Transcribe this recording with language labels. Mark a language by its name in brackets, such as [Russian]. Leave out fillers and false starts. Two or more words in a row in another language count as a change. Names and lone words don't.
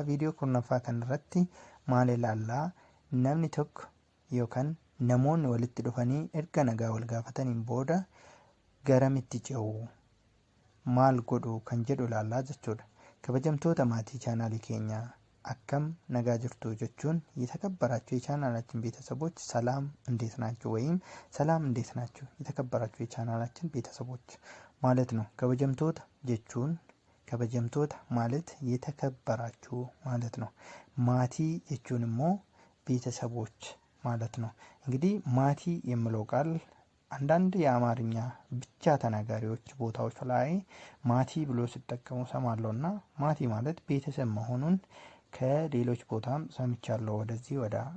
[Oromo] Viidiyoo 10ffaa kanarratti maal ilaallaa? Namni tokko yookaan namoonni walitti dhufanii erga nagaa wal gaafataniin booda garamitti ce'u, maal godhu kan jedhu ilaallaa jechuudha. Kabajamtoota maatii chaanaalii keenyaa akkam nagaa jirtu jechuun [Amharic] የተከበራችሁ የቻናላችን ቤተሰቦች ሰላም እንዴት ናችሁ? ወይም ሰላም እንዴት ናችሁ የተከበራችሁ የቻናላችን ቤተሰቦች ማለት ነው። [Oromo] kabajamtoota jechuun kabajamtoota [Amharic] ማለት የተከበራችሁ ማለት ነው። [Oromo] maatii jechuunimmoo [Amharic] ቤተሰቦች ማለት ነው። እንግዲህ ማቲ የሚለው ቃል አንዳንድ የአማርኛ ብቻ ተናጋሪዎች ቦታዎች ላይ ማቲ ብሎ ሲጠቀሙ ሰማለውና ማቲ ማለት ቤተሰብ መሆኑን ከሌሎች ቦታም ሰምቻለሁ። ወደዚህ ወደ